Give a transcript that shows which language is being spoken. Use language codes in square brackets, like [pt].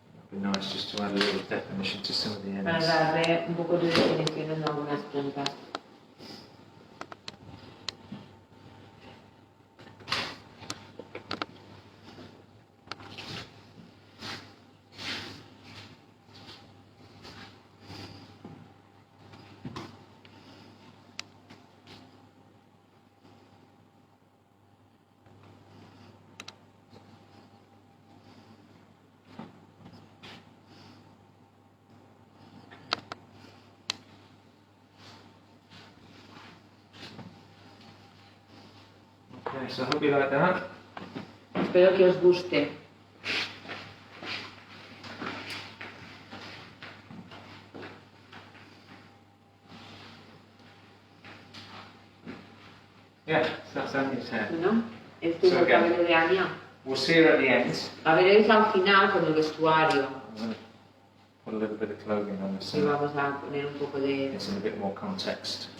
[en] It'd be nice just to add a little definition to some of the [es] Para [en] ends. [es] darle un poco de definición en algunas puntas. [en] Okay, so I hope you like that. [es] Espero que os guste. [en] Yeah, so that's Annie's hair. [es] ¿No? Este es el cabello de Anya. [en] We'll see her at the end. [es] A veréis al final con el vestuario. [en] I'm going to put a little bit of clothing on this [es] Y vamos a poner un poco de... [en] it's in a bit more context.